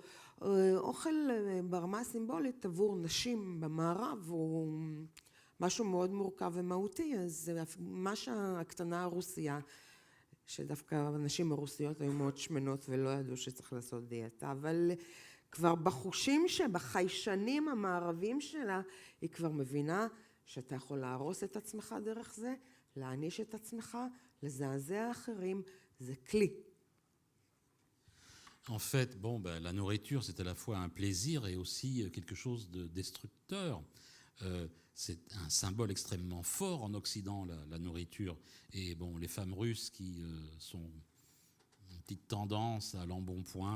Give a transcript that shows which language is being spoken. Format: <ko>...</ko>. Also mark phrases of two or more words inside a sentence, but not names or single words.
<he>אוכל ברמה הסימבולית עבור נשים במערב הוא משהו מאוד מורכב ומהותי, אז מה שהקטנה הרוסייה, שדווקא הנשים הרוסיות היו מאוד שמנות ולא ידעו שצריך לעשות דיאטה, אבל כבר בחושים שבחיישנים המערבים שלה, היא כבר מבינה שאתה יכול להרוס את עצמך דרך זה, להעניש את עצמך, לזעזע אחרים, זה כלי.</he> <fr>En fait, la nourriture, c'est à la fois un plaisir et aussi quelque chose de destructeur. C'est un symbole extrêmement fort en Occident, la nourriture. Et les femmes russes qui sont une petite tendance à l'embonpoint.</fr>